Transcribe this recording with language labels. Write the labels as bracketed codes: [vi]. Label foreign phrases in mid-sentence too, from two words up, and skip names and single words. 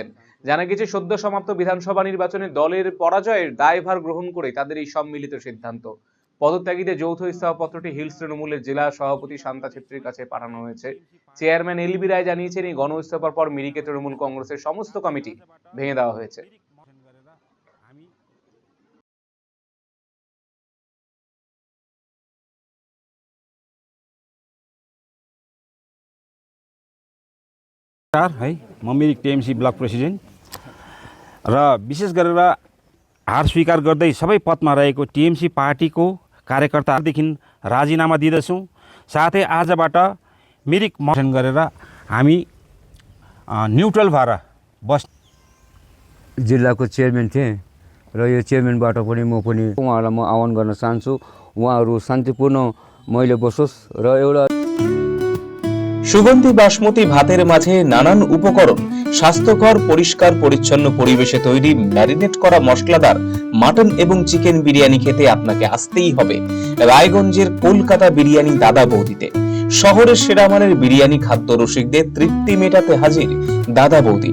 [bn] জানা গেছে, সদ্য সমাপ্ত বিধানসভা নির্বাচনে দলের পরাজয়ের দায়ভার গ্রহণ করে তাদের এই সম্মিলিত সিদ্ধান্ত। পদত্যাগীদের যৌথ ইস্তফাপত্রটি হিলস তৃণমূলের জেলা সভাপতি শান্তা ছেত্রীর কাছে পাঠানো হয়েছে। চেয়ারম্যান এলবি রায় জানিয়েছেন, এই গণ ইস্তফার পর মিরিকে তৃণমূল কংগ্রেসের সমস্ত কমিটি ভেঙে দেওয়া হয়েছে। [ne] है म मिरिक टिएमसी ब्लक प्रेसिडेन्ट र विशेष गरेर हार स्वीकार गर्दै सबै पदमा रहेको टिएमसी पार्टीको कार्यकर्तादेखि राजीनामा दिँदैछौँ। साथै आजबाट मिरिक गठन गरेर हामी न्युट्रल भएर बस जिल्लाको चेयरम्यान थिएँ र यो चेयरम्यानबाट पनि म पनि उहाँहरूलाई म आह्वान गर्न चाहन्छु, उहाँहरू शान्तिपूर्ण मैले बसोस् र एउटा [bn] সুগন্ধি বাসমতি ভাতের মাঝে নানান উপকরণ, স্বাস্থ্যকর পরিষ্কার পরিচ্ছন্ন পরিবেশে তৈরি ম্যারিনেট করা মশলাদার মাটন এবং চিকেন বিরিয়ানি খেতে আপনাকে আসতেই হবে রায়গঞ্জের কলকাতা বিরিয়ানি দাদা বৌদিতে। শহরের সেরা মানের বিরিয়ানি খাদ্য রসিকদের তৃপ্তি মেটাতে হাজির দাদা বৌদি।